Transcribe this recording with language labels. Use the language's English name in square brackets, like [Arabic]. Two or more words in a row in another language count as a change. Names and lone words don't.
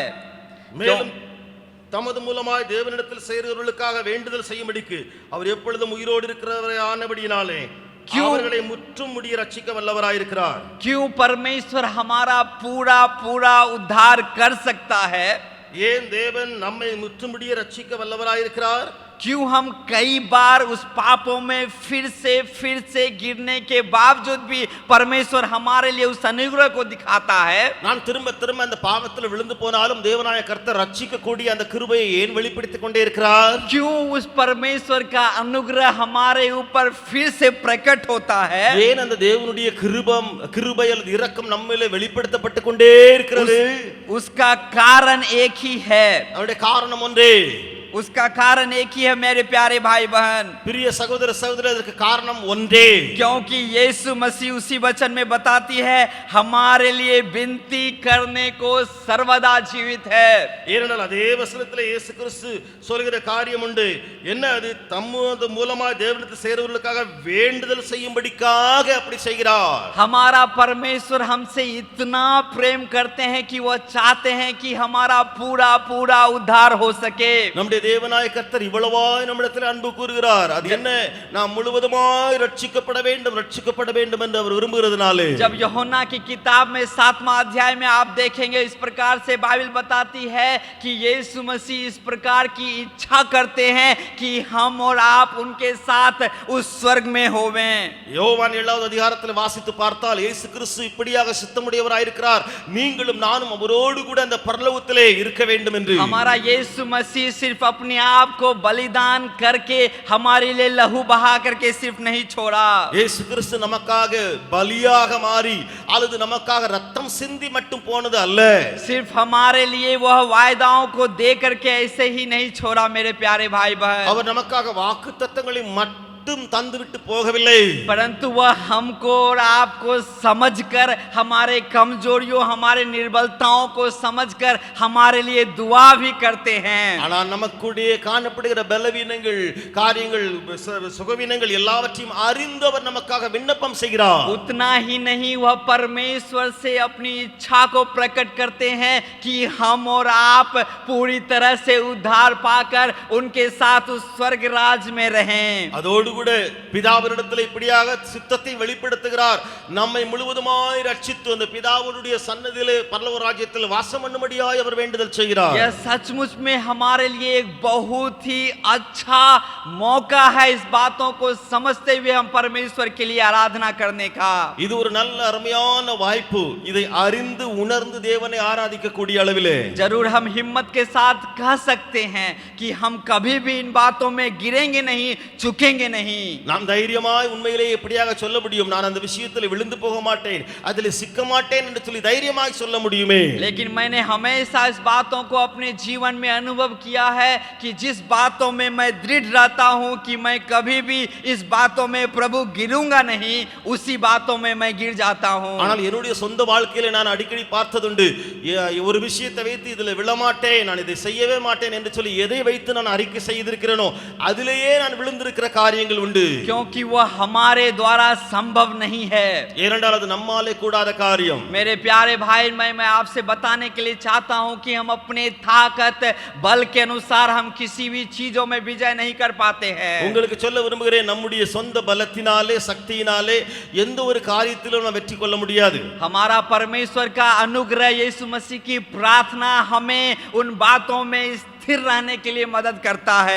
[Tamil] மேலும் தமது மூலமாய் தேவனிடத்தில் சேருகிறவர்களுக்காக வேண்டுதல் செய்யும்படிக்கு அவர் எப்பொழுதும் உயிரோடு இருக்கிறவரே ஆனபடியினாலே அவர்களை முற்றும் முடிய ரட்சிக்க வல்லவராய் இருக்கிறார்। [Hindi] क्यों परमेश्वर हमारा पूरा पूरा उद्धार कर सकता है? [Tamil] ஏன் தேவன் நம்மை முற்றும் முடிய ரட்சிக்க வல்லவராய் இருக்கிறார்? [Hindi] क्यों हम कई बार उस पापों में फिर से गिरने के बावजूद भी परमेश्वर हमारे लिए उस अनुग्रह को दिखाता है? [Tamil] நான் திரும்ப திரும்ப அந்த பாவத்தில் விழுந்து போனாலும் தேவனாய கர்த்தர் ரட்சிக்க கூடிய அந்த கிருபையை ஏன் வெளிப்படுத்திக் கொண்டே இருக்கிறார்? [Hindi] क्यों उस परमेश्वर का अनुग्रह हमारे ऊपर फिर से प्रकट होता है? [Tamil] ஏன் அந்த தேவனுடைய கிருபை அல்லது இரக்கம் நம்மிலே வெளிப்படுத்தப்பட்டு கொண்டே இருக்கிறது? [Hindi] उसका कारण एक ही है। [Tamil] அவருடைய காரணம் ஒன்றே। [Hindi] उसका कारण एक ही है मेरे प्यारे भाई बहन। प्रिय सहोदर सहोदरी, इसका कारण ஒன்றே। क्योंकि यीशु मसीह उसी वचन में बताती है हमारे लिए विनती करने को सर्वदा जीवित है। [Tamil] ஏனென்றால் அதே வசனத்திலே இயேசு கிறிஸ்து சொல்கிற காரியம் உண்டு. என்ன அது? தம்மது மூலமாக தேவனிடத்தில் சேருவதற்காக வேண்டுதல் செய்யும்படிக்காக அப்படி செய்கிறார்। [Hindi] हमारा परमेश्वर हमसे इतना प्रेम करते हैं कि वह चाहते हैं कि हमारा पूरा पूरा उद्धार हो सके। [Tamil] நம்முடைய தேவனாய கர்த்தர் இவ்வளவாய் நம்மிடத்தில் அன்பு கூறுகிறார். அது என்ன? நாம் முழுவதுமாய் ரட்சிக்கப்பட வேண்டும் என்று அவர் விரும்புகிறதுனாலே। [Hindi] जब यूहन्ना की किताब में 7वां अध्याय में आप देखेंगे, इस प्रकार से बाइबल बताती है कि यीशु मसीह इस प्रकार की इच्छा करते हैं कि हम और आप उनके साथ उस स्वर्ग में होवें। [Tamil] யோவான் 7வது அதிகாரத்தில் வாசித்து பார்த்தால் இயேசு கிறிஸ்து இப்படியாக சித்தமுடையவராய் இருக்கிறார், நீங்களும் நானும் அவரோடு கூட அந்த பரலோகத்திலே இருக்க வேண்டும் என்று। [Hindi] हमारा यीशु मसीह सिर्फ अपने आप को बलिदान करके हमारे लिए लहू बहा करके सिर्फ नहीं छोड़ा। [Tamil] இயேசு கிறிஸ்து நமக்காக பலியாக மாறி அல்லது நமக்காக ரத்தம் சிந்தி மட்டும் போனது அல்ல। [Hindi] सिर्फ हमारे लिए वह वायदाओं को दे करके ऐसे ही नहीं छोड़ा मेरे प्यारे भाई बहन। [Tamil] அவர் நமக்காக வாக்குத்தத்தங்களை மட்டும் தந்துவிட்டு போகவில்லை, [Hindi] परंतु वह हमको और आपको समझकर, हमारे कमजोरियों हमारे निर्बलताओं को समझकर हमारे लिए दुआ भी करते हैं। [Tamil] ஆனால் நமக்குடைய காணப்படுகிற பலவீனங்கள், காரியங்கள், சுகவீனங்கள் எல்லாவற்றையும் அறிந்தவர் நமக்காக விண்ணப்பம் செய்கிறார்। [Hindi] उतना ही नहीं, वह परमेश्वर से अपनी इच्छा को प्रकट करते हैं कि हम और आप पूरी तरह से उद्धार पाकर उनके साथ उस स्वर्ग राज में रहें। [Tamil] அதோடு கூட பிதாவினிடத்தில் இப்படியாக சித்தத்தை வெளிப்படுத்துகிறார், நம்மை முழுவதுமாய் ரட்சித்து அந்த பிதாவுடைய சன்னதியிலே பரலோக ராஜ்யத்தில் வாசம் பண்ணும்படியாய் அவர் வேண்டுதல் செய்கிறார்। [Hindi] यह सचमुच में हमारे लिए एक बहुत ही अच्छा मौका है इस बातों को समझते हुए हम परमेश्वर के लिए आराधना करने का। [Tamil] இது ஒரு நல்ல அருமையான வாய்ப்பு, இதை அறிந்து உணர்ந்து தேவனை ஆராதிக்க கூடிய அளவிலே। [Hindi] जरूर हम हिम्मत के साथ कह सकते हैं कि हम कभी भी इन बातों में गिरेंगे नहीं, झुकेंगे नहीं। नहीं। [Tamil] நாம் தைரியமாய் உண்மையிலேயே எப்படியாக சொல்ல முடியும், நான் அந்த விஷயத்தில் விழுந்து போக மாட்டேன், அதில் சிக்க மாட்டேன் என்று சொல்லி தைரியமாய் சொல்ல முடியுமே? [Hindi] लेकिन मैंने हमेशा इस बातों को अपने जीवन में अनुभव किया है कि जिस बातों में मैं दृढ़ रहता हूं कि मैं कभी भी इस बातों में प्रभु गिरूंगा नहीं, उसी बातों में मैं गिर जाता हूं। [Tamil] ஆனால் என்னுடைய சொந்த வாழ்க்கையில நான் அடிக்கடி பார்த்ததுண்டு, ஒரு விஷயத்தை வைத்து இதில் விழமாட்டேன், நான் இதை செய்யவே மாட்டேன் என்று சொல்லி எதை வைத்து நான் அறிக்கை செய்திருக்கிறேனோ அதிலேயே நான் விழுந்திருக்கிற காரியங்கள் உண்டு। [Hindi] क्योंकि वह हमारे द्वारा संभव नहीं है, [Tamil] ஏனென்றால் அது நம்மாலே கூடாத காரியம்। [Hindi] मेरे प्यारे भाई, मैं आपसे बताने के लिए चाहता हूं कि हम अपने ताकत बल के अनुसार हम किसी भी चीजों में विजय नहीं कर पाते हैं। [Tamil] உங்களுக்கு சொல்ல விரும்புகிறேன், நம்முடைய சொந்த பலத்தினாலே சக்தியினாலே எந்த ஒரு காரியத்திலும் நாம் வெற்றி கொள்ள முடியாது। [Hindi] हमारा परमेश्वर का अनुग्रह, यीशु मसीह की प्रार्थना हमें उन बातों में स्थिर रहने के लिए मदद करता है।